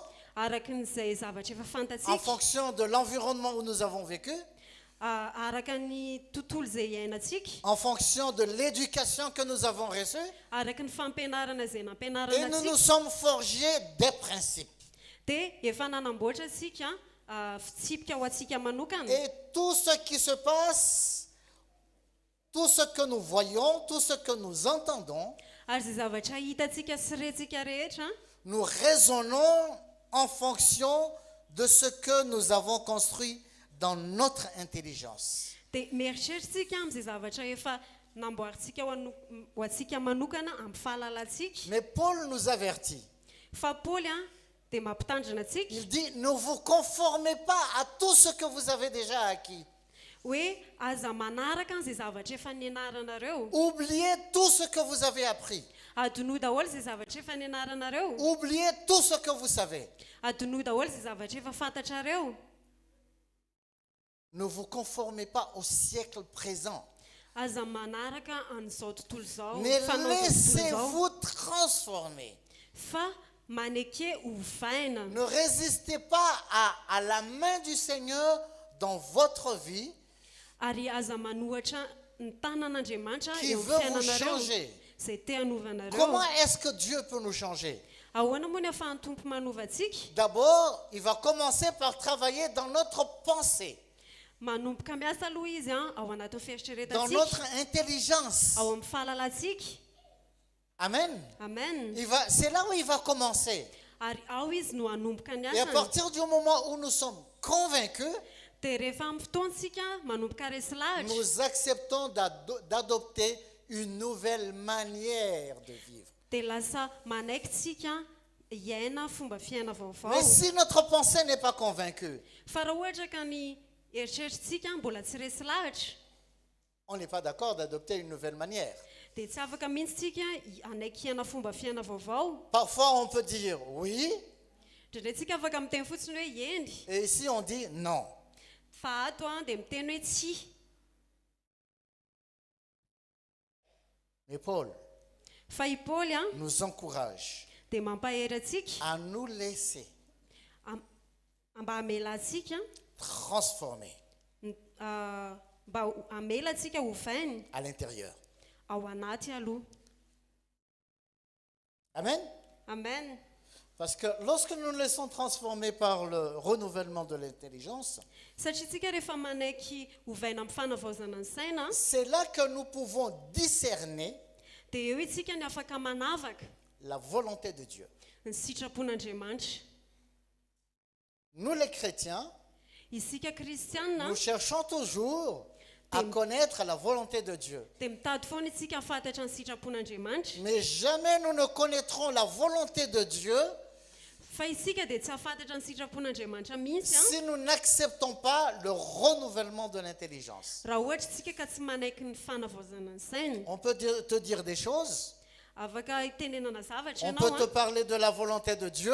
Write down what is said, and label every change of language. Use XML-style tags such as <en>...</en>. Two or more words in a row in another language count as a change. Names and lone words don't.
<mg>araka n'izay zavatra efa</mg> <fr>en</fr> <mg>fantatsika</mg> <fr>fonction de l'environnement où nous avons vécu,</fr> <mg>araka ny tontolo izay iainantsika</mg> <fr>en fonction de l'éducation que nous avons reçue,</fr> <mg>araka ny fampianarana izay</mg> <fr>et</fr> <mg>nampianarana</mg> <fr>nous nous</fr> <mg>atsika</mg> <fr>sommes forgés des principes.</fr> <mg>dia efa nanamboatra atsika fitsipika ho atsika manokana</mg> <fr>Et tout ce qui se passe, tout ce que nous voyons, tout ce que nous entendons,</fr> <mg>ary zay zavatra hitantsika sy rentsika rehetra</mg> <fr>nous raisonnons en fonction de ce que nous avons construit dans notre intelligence.</fr> <mg>dia mieritreritsika amin'izay zavatra efa namboarintsika ho atsika manokana amin'ny fahalalantsika</mg> <fr>Mais Paul nous avertit.</fr> <mg>fa Paoly a dia mampitandrina atsika</mg> <fr>Il dit, ne vous conformez pas à tout ce que vous avez déjà acquis.</fr> <mg>hoe aza manaraka an'izay zavatra efa nianaranareo</mg> <fr>Oubliez tout ce que vous avez appris.</fr> <mg>adonoa daholo izay zavatra efa nianaranareo</mg> <fr>Oubliez tout ce que vous savez.</fr> <mg>adonoa daholo izay zavatra efa fantatrareo</mg> <fr>Ne vous conformez pas au siècle présent,</fr> <mg>aza manaraka an'izao tontolo zao</mg> <fr>mais</fr> <mg>fanao zao tontolo zao</mg> <fr>laissez-vous transformer.</fr> <mg>fa maneke hovaina</mg> <fr>Ne résistez pas à la main du Seigneur dans votre vie</fr> <mg>ary aza manohatra ny tanan'Andriamanitra</mg> <fr>qui</fr> <mg>eo</mg> <fr>veut</fr> <mg>amin'ny</mg> <fr>vous</fr> <mg>fiainanareo</mg> <fr>changer.</fr> <mg>izay te hanovanareo</mg> <fr>Comment est-ce que Dieu peut nous changer?</fr> <mg>ahoana moa ny ahafahan'ny tompo manovantsika</mg> <fr>D'abord, il va commencer par travailler dans notre pensée,</fr> <mg>manomboka miasa aloha izy ao anatin'ny</mg> <fr>dans</fr> <mg>fieritreretantsika</mg> <fr>notre intelligence.</fr> <mg>ao amin'ny fahalalantsika</mg> <fr>Amen.</fr> <mg>amen</mg> <fr>C'est là où il va commencer.</fr> <mg>ary ao izy no hanomboka ny</mg> <fr>Et à</fr> <mg>asany</mg> <fr>partir du moment où nous sommes convaincus,</fr> <mg>dia rehefa amin'ny fotoantsika manomboka resy lahatra</mg> <fr>nous acceptons d'adopter une nouvelle manière de vivre.</fr> <mg>dia lasa manaikitsika hiaina fomba fiaina vaovao</mg> <fr>Mais si notre pensée n'est pas convaincue,</fr> <mg>fa raha ohatra ka ny eritreritritsika mbola tsy resy lahatra</mg> <fr>on n'est pas d'accord d'adopter une nouvelle manière.</fr> <mg>dia tsy afaka mihitsy tsika anaiky hiaina fomba fiaina vaovao</mg> <fr>Parfois, on peut dire oui,</fr> <mg>ndraindray tsika afaka miteny fotsiny hoe eny</mg> <fr>et ici on dit non.</fr> <mg>fa ato dia miteny hoe tsy</mg> <fr>Mais Paul</fr> <mg>fa i Paoly</mg> <fr>nous encourage</fr> <mg>dia mampahery atsika</mg> <fr>à nous laisser</fr> <mg>mba hamela atsika</mg> <fr>transformer</fr> <mg>mba hamela atsika hovainy</mg> <fr>à l'intérieur.</fr> <mg>ao anaty aloha</mg> <fr>Amen.</fr> <mg>amen</mg> <fr>Parce que lorsque nous nous laissons transformer par le renouvellement de l'intelligence,</fr> <mg>satria tsika rehefa manaiky hovaina amin'ny fanavaozana ny saina</mg> <fr>c'est là que nous pouvons discerner</fr> <mg>dia eo itsika ny afaka manavaka</mg> <fr>la volonté de Dieu.</fr> <mg>ny sitrapon'Andriamanitra</mg> <fr>Nous les chrétiens,</fr> <mg>isika kristianina</mg> <fr>nous cherchons toujours à connaître la volonté de Dieu.</fr> <mg>dia mitady foana itsika hafantatra ny sitrapon'Andriamanitra</mg> <fr>Mais jamais nous ne connaîtrons la volonté de Dieu</fr> <mg>fa isika dia tsy hafantatra ny sitrapon'Andriamanitra mihitsy</mg> <fr>si nous n'acceptons pas le renouvellement de l'intelligence.</fr> <mg>raha ohatra tsika ka tsy manaiky ny fanavaozana ny saina</mg> <fr>On peut te dire des choses,</fr> <mg>afaka itenenana zavatra</mg> <fr>On</fr> <mg>ianao</mg> <fr>peut te parler de la volonté de Dieu.</fr>